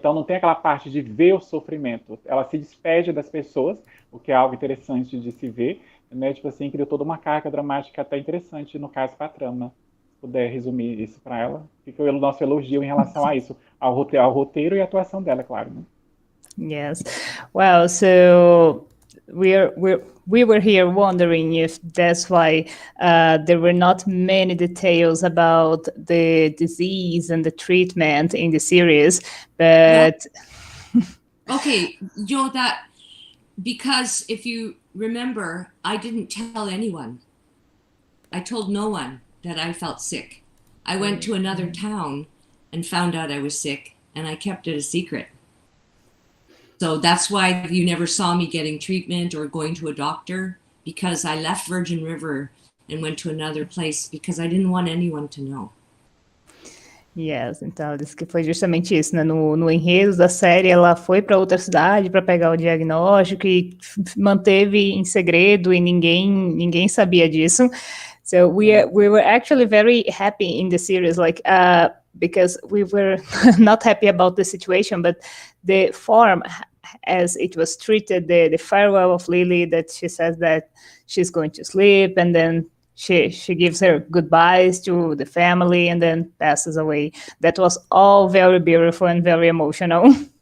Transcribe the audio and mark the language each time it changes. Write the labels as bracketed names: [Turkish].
[Portuguese] Então não tem aquela parte de ver o sofrimento, ela se despede das pessoas, o que é algo interessante de se ver, né? Tipo assim, criou toda uma carga dramática até interessante, no caso, para a trama. Se puder resumir isso para ela, fica o nosso elogio em relação a isso, ao roteiro e à atuação dela, claro. Né? [English] Yes. Well, so we were here wondering if that's why there were not many details about the disease and the treatment in the series, but... Okay, you know that, because if you remember, I didn't tell anyone. I told no one that I felt sick. I went to another town and found out I was sick, and I kept it a secret. So that's why you never saw me getting treatment or going to a doctor, because I left Virgin River and went to another place because I didn't want anyone to know. [Portuguese] Yes, então ela disse que foi justamente isso, né? No enredo da série, ela foi para outra cidade para pegar o diagnóstico e manteve em segredo e ninguém sabia disso. [English] So we were actually very happy in the series, like because we were not happy about the situation, but the form as it was treated, the farewell of Lily, that she says that she's going to sleep, and then she gives her goodbyes to the family and then passes away. That was all very beautiful and very emotional.